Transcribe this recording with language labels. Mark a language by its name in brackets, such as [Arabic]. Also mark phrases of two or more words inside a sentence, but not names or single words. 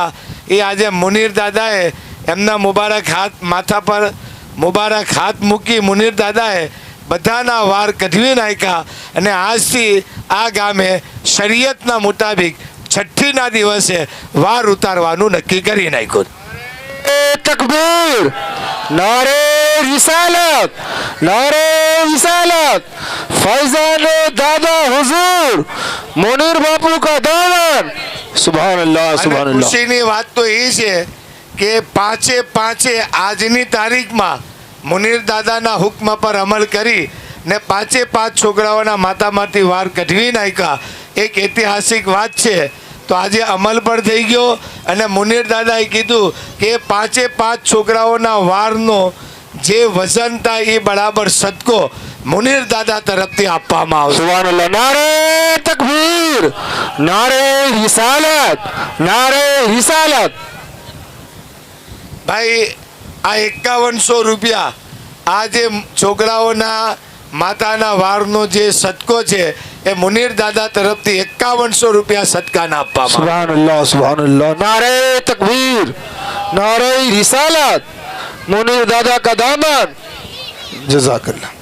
[Gujarati] એ આજે મુનીર દાદાએ એમના મુબારક હાથ માથા પર મુબારક હાથ મૂકી મુનીર દાદાએ બધાના વાર કઢવી નાખ્યા. અને આજથી આ ગામે શરીયતના મુતાબિક છઠ્ઠીના દિવસે વાર ઉતારવાનું નક્કી કરી નાખ્યું. [Hindi] तकबीर, नारे रिसालत, नारे रिसालत, फैजान दादा हुजूर, मुनीर बापू का दामन. सुभान अल्लाह, सुभान अल्लाह. [Gujarati] ખુશીની વાત તો એ છે કે 5 આજની તારીખમાં મુનીર દાદાના હુક્મ પર અમલ કરી ને 5 છોકરાઓના માથામાંથી વાર કઢવી નાખ્યા. એક ઐતિહાસિક વાત છે. તો આજે અમલ પણ થઈ ગયો. અને મુનીર દાદાએ કીધું કે 5 છોકરાઓના વારનો જે વજન થાય એ બરાબર સદકો મુનીર દાદા તરફથી આપવામાં આવશે. [Hindi] सुभान अल्लाह. नारे तकबीर, नारे रिसालत, नारे रिसालत. [Gujarati] ભાઈ આ 5100 રૂપિયા આ જે છોકરાઓના માતાના વારનો જે સદકો છે એ મુનીર દાદા તરફથી 5100 રૂપિયા સદકાના આપવામાં. [Hindi] सुभान अल्लाह, सुभान अल्लाह. नारे तकबीर, नारे रिसालत, मुनीर दादा का दामन. जज़ाकल्लाह.